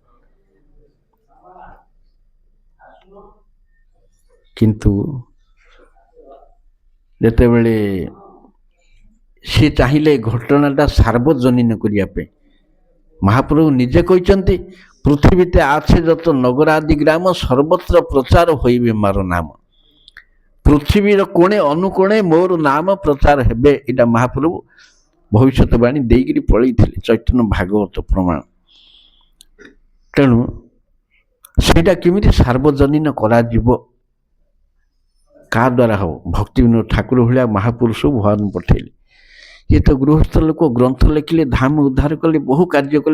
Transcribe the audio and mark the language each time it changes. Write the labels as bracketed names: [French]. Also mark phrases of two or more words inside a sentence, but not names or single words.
[Odia] କିନ୍ତୁ ଯେତେବେଳେ ସେ ଚାହିଁଲେ ଘଟଣାଟା ସାର୍ବଜନୀନ କରିବା ପାଇଁ, ମହାପ୍ରଭୁ ନିଜେ କହିଛନ୍ତି, [Bangla] ପୃଥିବୀতে আছে যত নগরাদি গ্রাম সর্বত্র প্রচার হইবে মার নাম। [Odia] ପୃଥିବୀର କୋଣେ ଅନୁକୋଣେ ମୋର ନାମ ପ୍ରଚାର ହେବ, ଏଇଟା ମହାପ୍ରଭୁ ଭବିଷ୍ୟତବାଣୀ [Bangla] ଦେଇକିରି ପଳେଇଥିଲେ, ଚୈତନ୍ୟ ଭାଗବତ ପ୍ରମାଣ। [Odia] ତେଣୁ ସେଇଟା କେମିତି ସାର୍ବଜନୀନ କରାଯିବ, କାହା ଦ୍ୱାରା ହେବ? ଭକ୍ତିବିନୋଦ ଠାକୁର ଭଳିଆ ମହାପୁରୁଷକୁ ଭଗବାନ ପଠେଇଲେ। ଇଏ ତ ଗୃହସ୍ଥ ଲୋକ, ଗ୍ରନ୍ଥ ଲେଖିଲେ, ଧାମ ଉଦ୍ଧାର କଲେ, ବହୁ କାର୍ଯ୍ୟ କଲେ।